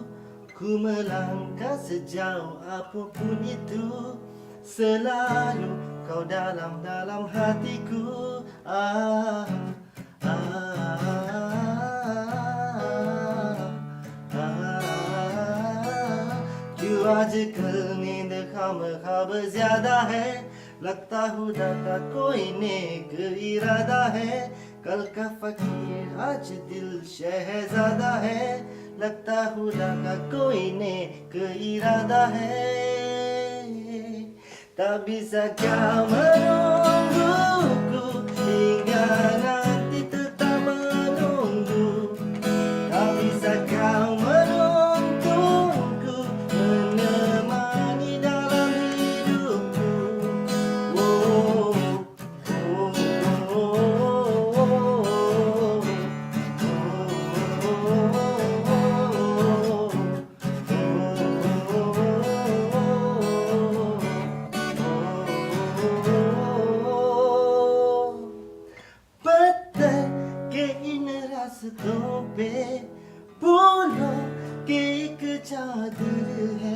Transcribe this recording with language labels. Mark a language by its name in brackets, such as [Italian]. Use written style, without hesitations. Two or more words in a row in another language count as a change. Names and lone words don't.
[Indonesian] Ku melangkah sejauh apapun itu, selalu kau dalam hatiku. [Hindi] क्यों आजकल नींद खामखा ज्यादा है, लगता खुदा का कोई नेक इरादा है। कल का फकीर आज दिल शहजादा है, लगता खुदा का कोई नेक इरादा है। [Indonesian] Tak bisa kau menungguku hingga nanti tetap menunggu. Tak bisa kau menuntunku menemani dalam hidupku. [Hindi] Oh, oh, oh, पत्थर के इन रास्तों पे फूलों की एक चादर है।